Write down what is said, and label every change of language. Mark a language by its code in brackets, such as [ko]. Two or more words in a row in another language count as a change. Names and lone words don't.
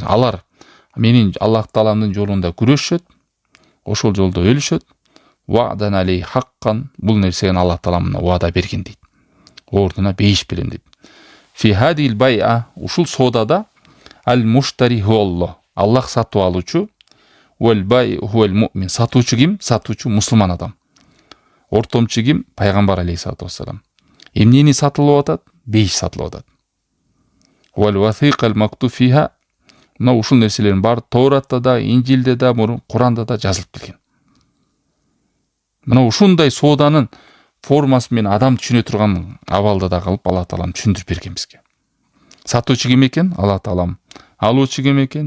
[ky] Алар менин Аллах Тааламдын жолунда күрөшөт, ошол жолдо өлүшөт. [ar] وعدا عليه حقا, [ky] бул нерсени Аллах Таалам вада берген дейт. Ордуна бейиш берем дейт. [ar] في هذا البيع, [ky] ушул соодада [ar] المشتري هو الله, [ky] Аллах сатып алуучу, [ar] والبائع هو المؤمن, [ky] сатуучу ким? Сатуучу мусулман адам. Ортомчу ким? Пайгамбар [ar] عليه الصلاة والسلام. [ky] Эмнени сатылып атат? Бейиш сатылып атат. [ar] والوثيقة المكتوب فيها, [ky] мына ушул нерселердин баары Тауратта да, Инжилде да, Куранда да жазылып келген. Мына ушундай сооданын формасы менен адам түшүнө турган абалда да кылып Алла Таалам түшүндүрүп берген бизге. Сатуучу ким экен? Алла Таалам. Алуучу ким экен?